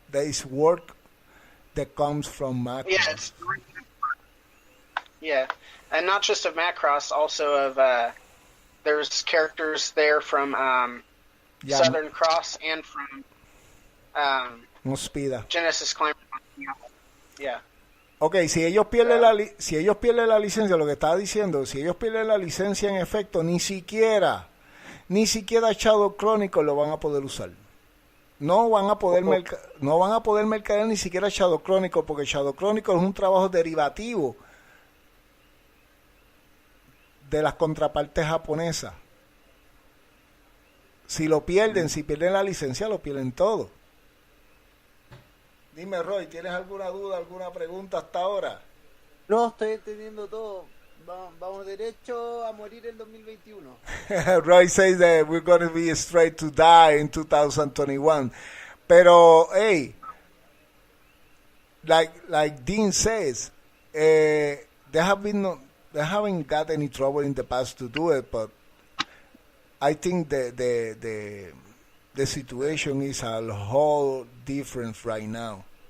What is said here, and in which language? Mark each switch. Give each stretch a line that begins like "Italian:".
English: There is work that comes from Macross. Yeah, and not just of Macross, also of there's characters there from Southern Cross and from Mospeada. Genesis Climber. Yeah.
Spanish: Ok, si ellos pierden la licencia, lo que estaba diciendo, si ellos pierden la licencia en efecto, ni siquiera Shadow Chronicles lo van a poder usar. No van a poder mercadear ni siquiera Shadow Chronicles, porque Shadow Chronicles es un trabajo derivativo de las contrapartes japonesas. Si pierden la licencia, lo pierden todo. Dime, Roy, ¿tienes alguna duda, alguna pregunta hasta ahora? No, estoy entendiendo todo. Vamos derecho a morir en 2021.
English: Roy says that we're going to be straight to die in 2021.
Spanish: Pero, hey,
English: like Dean says, they haven't got any trouble in the past to do it, but I think the situation is a whole different right now.